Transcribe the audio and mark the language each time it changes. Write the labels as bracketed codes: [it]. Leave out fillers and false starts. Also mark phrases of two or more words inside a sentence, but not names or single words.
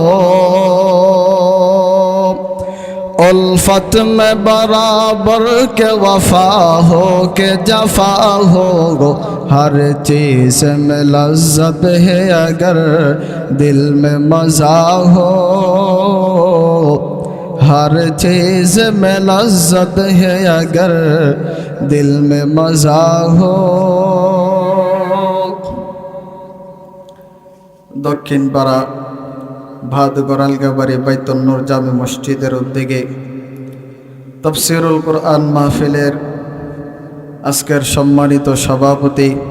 [ur] الفت میں برابر کے وفا ہو کہ جفا ہو ہر چیز میں لذت ہے اگر دل میں مزہ ہو ہر چیز میں لذت ہے اگر دل میں مزہ ہو [bn] দক্ষিণ পাড়া ভাদগড় আলগাবাড়ি বাইতুন নূর জামে মসজিদের উদ্যোগে তাফসীরুল কুরআন মাহফিলের আজকের সম্মানিত সভাপতি,